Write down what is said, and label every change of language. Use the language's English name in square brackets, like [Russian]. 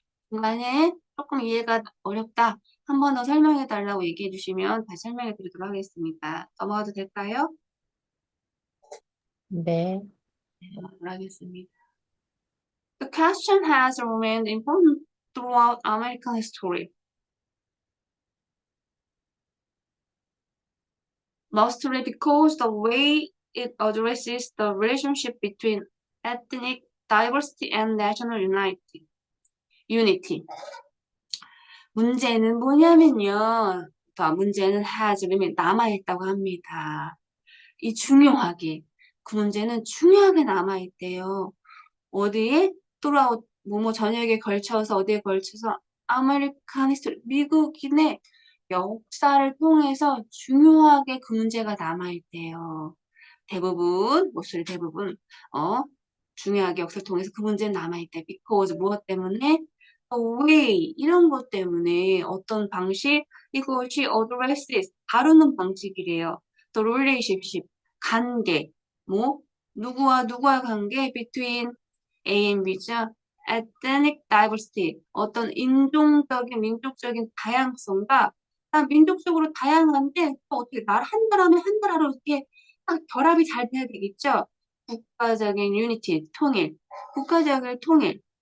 [Korean] 중간에 조금 이해가 어렵다. 한 번 더 설명해 달라고 얘기해 주시면 다시 설명해 드리도록 하겠습니다. 넘어가도 될까요? 네. 네, 넘어가도록 하겠습니다. [English] The question has remained important throughout American history. Mostly because the way it addresses the relationship between ethnic diversity and national unity. [Korean] 문제는 뭐냐면요. 문제는 has remained, 남아있다고 합니다. 중요하게. 그 문제는 중요하게 남아있대요. 어디에? throughout, 전역에 걸쳐서, 어디에 걸쳐서? 아메리칸 히스토리, 미국인의 역사를 통해서 중요하게 그 문제가 남아있대요. 목소리 대부분, 중요하게 역사를 통해서 그 문제는 남아있대. because, 무엇 때문에? [English] the way, [Korean] 이런 것 때문에 어떤 방식, 이것이 addresses, 다루는 방식이래요. [English] the relationship, [Korean] 관계, 누구와 누구와 관계, between A and B죠. ethnic diversity, 어떤 민족적인 다양성과 민족적으로 다양한데 또 어떻게 한 나라면 한 나라로 이렇게 딱 결합이 잘 돼야 되겠죠. 국가적인 유니티, 통일, 국가적인 통일.